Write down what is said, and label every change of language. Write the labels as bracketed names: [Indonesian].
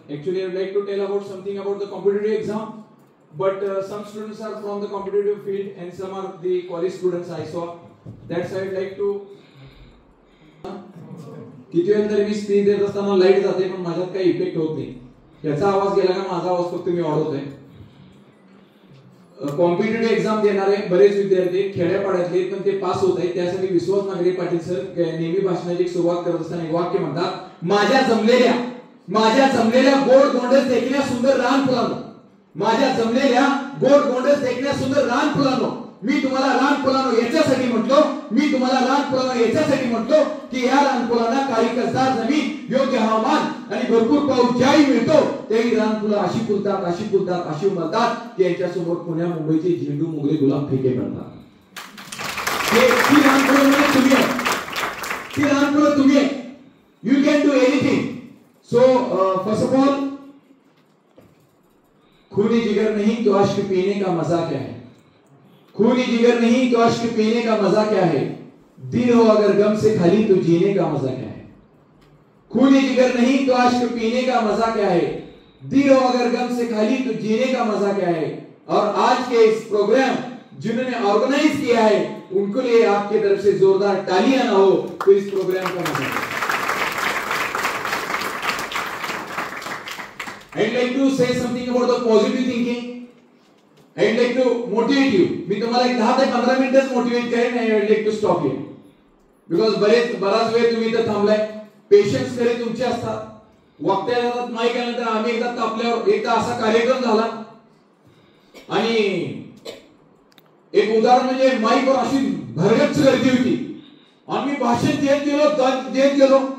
[English] Actually, I would like to tell about something about the competitive exam. But some students are from the competitive field and some are the college students I saw. That's why I'd like to. [Marathi] किती वेळ तरी मी speech देत असताना light जाते पण माझ्यात काही effect होत नाही. याचा आवाज गेला का माझा आवाज फक्त मी वाढवतोय. कॉम्पिटिटिव्ह एक्झाम देणारे बरेच विद्यार्थी खेड्यापाड्यातले पण ते पास होत आहेत. त्यासाठी विश्वास नागरे पाटील सर नेहमी भाषणाची सुरुवात करत असताना एक वाक्य म्हणतात, माझ्या जमलेल्या गोड गोंडस देखण्या सुंदर रान फुलांनो, माझ्या जमलेल्या गोड गोंडस देखण्या सुंदर रान फुलांनो, मी तुम्हाला रान फुलांनो याच्यासाठी म्हटलो, की या रान फुलांना काळी कसदार जमीन, योग्य हवामान आणि भरपूर पाऊस ज्याही मिळतो त्याही रान फुलं अशी उमलतात की यांच्या समोर पुण्या मुंबईचे झेंडू मोगरे गुलाब फेके पडतात. ती रान फुलं म्हणजे तुम्ही आहे, ती रान फुलं तुम्ही आहे. [English] You can do anything. So first of all, [Hindi] खूनी जिगर नहीं तो अश्क पीने का मजा क्या है, खूनी जिगर नहीं तो अश्क पीने का मजा क्या है, दिल हो अगर गम से खाली तो जीने का मजा क्या है. खूनी जिगर नहीं तो अश्क पीने का मजा क्या है, दिल हो अगर गम से खाली तो जीने का मजा क्या है. और आज के इस प्रोग्राम जिन्होंने ऑर्गेनाइज किया है उनके लिए आपकी तरफ से जोरदार तालियां ना हो तो इस प्रोग्राम का मजा है. [English] I'd like to say something about the positive thinking. I'd like to motivate you. [Marathi] मी तुम्हाला एक 10 ते 15 मिनिटच मोटिवेट करेन आणि [English] I'd like to stop here. [Marathi] Because बराच वेळ तुम्ही इथे थांबलाय. पेशन्स खरे तुमचे असतात. वक्त्याला जातात माईक आल्यानंतर आम्ही एकदा तापल्यावर एकदा असा कार्यक्रम झाला आणि एक उदाहरण म्हणजे माईकवर अशी भरगच्च गर्दी होती आणि मी भाषण देत गेलो.